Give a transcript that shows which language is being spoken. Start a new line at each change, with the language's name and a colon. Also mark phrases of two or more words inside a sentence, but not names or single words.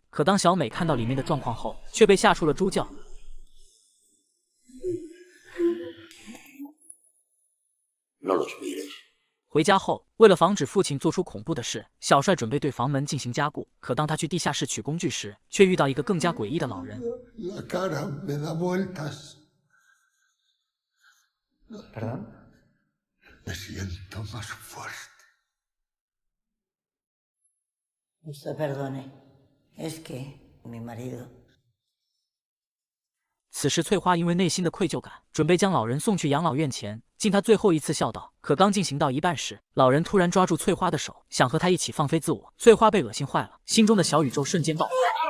Chinese: 可当小美看到里面的状况后，却被吓出了猪叫。回家后，为了防止父亲做出恐怖的事，小帅准备对房门进行加固。可当他去地下室取工具时，却遇到一个更加诡异的老人。
Spanish: ¿Perdón? Me siento más fuerte. Usted perdone, es que mi marido.
Chinese: 此时翠花因为内心的愧疚感，准备将老人送去养老院前，尽他最后一次孝道。可刚进行到一半时，老人突然抓住翠花的手，想和她一起放飞自我。翠花被恶心坏了，心中的小宇宙瞬间爆发。